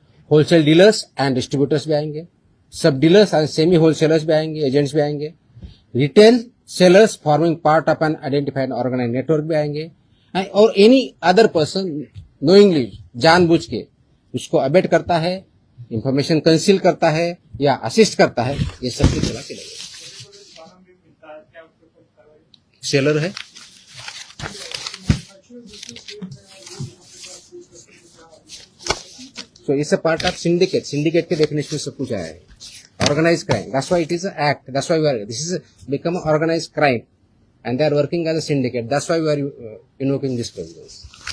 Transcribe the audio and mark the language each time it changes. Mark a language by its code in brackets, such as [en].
[hi] Wholesale dealers and distributors भी आएंगे, सब डीलर्स एंड सेमी होलसेलर्स भी आएंगे, एजेंट्स भी आएंगे, [en] retail sellers forming part of an identified organise network [hi] भी आएंगे, और [en] any other person knowingly [hi] जानबूझ के उसको अबेट करता है, इंफॉर्मेशन कंसील करता है या असिस्ट करता है, ये सब की चला के लगेगा। सेलर है, [en] so it's a part of syndicate [hi] के definition में सब कुछ आया है। [en] Organized crime, that's why it is an act, that's why this is become an organized crime and they are working as a syndicate, that's why we are invoking this provisions.